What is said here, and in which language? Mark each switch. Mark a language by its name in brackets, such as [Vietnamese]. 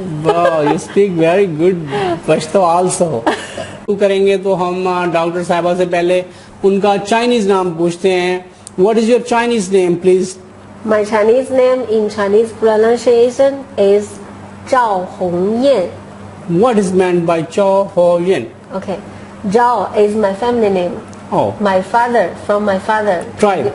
[English] Wow, you speak very good Pashto also. [Urdu] کریں گے تو ہم ڈاکٹر صاحبہ سے پہلے ان کا چائنیز نام پوچھتے ہیں. [English] What is your Chinese name, please? My Chinese name in Chinese pronunciation is Zhao Hongyan. What is meant by Zhao Hongyan? Okay, Zhao is my family name. Oh. My father, from my father. Tribe.